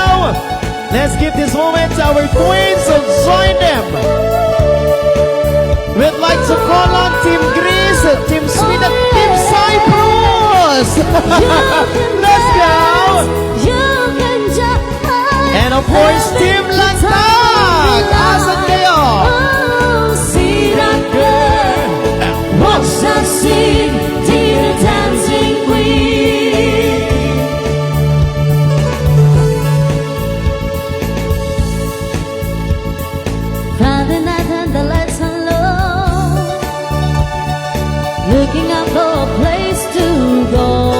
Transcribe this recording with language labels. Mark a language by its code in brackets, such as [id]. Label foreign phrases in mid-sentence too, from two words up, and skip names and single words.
[en] Let's give this moment to our queens, so join them. We'd like to call on Team Greece, Team Sweden, Team Cyprus. Let's go. You can just And of course, Team Lantag. [tl] Asan kayo? [en] Oh, see that girl. Watch her sing, dear dancing queen. Friday night and the lights are low, looking out for a place to go.